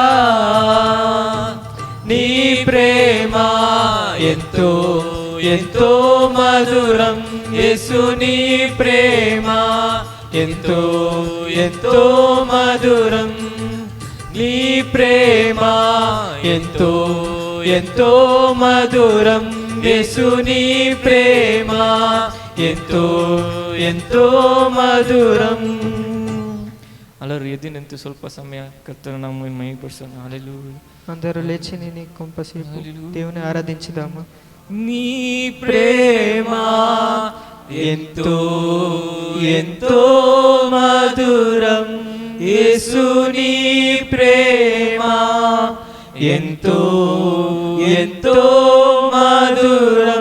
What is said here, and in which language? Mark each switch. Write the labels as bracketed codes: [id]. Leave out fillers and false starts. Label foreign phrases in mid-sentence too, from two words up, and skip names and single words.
[te] నీ ప్రేమ ఎంతో ఎంతో మధురం, యేసు నీ ప్రేమ ఎంతో ఎంతో మధురం. నీ ప్రేమ ఎంతో ఎంతో మధురం, యేసు నీ ప్రేమ ఎంతో ఎంతో మధురం. [kn] ಅಲ್ಲರೂ ಎದ್ದು ನಿಂತು ಸ್ವಲ್ಪ ಸಮಯ ಕರ್ತನ ನಾವು ಮಹಿಮೆಪಡಿಸೋಣ. ಹಲ್ಲೆಲೂಯಾ. [te] అందరూ లేచి నీ కొంపసేపు దేవుని ఆరాధించుదాము. నీ ప్రేమ ఎంతో ఎంతో మధురం, యేసు నీ ప్రేమ ఎంతో ఎంతో మధురం.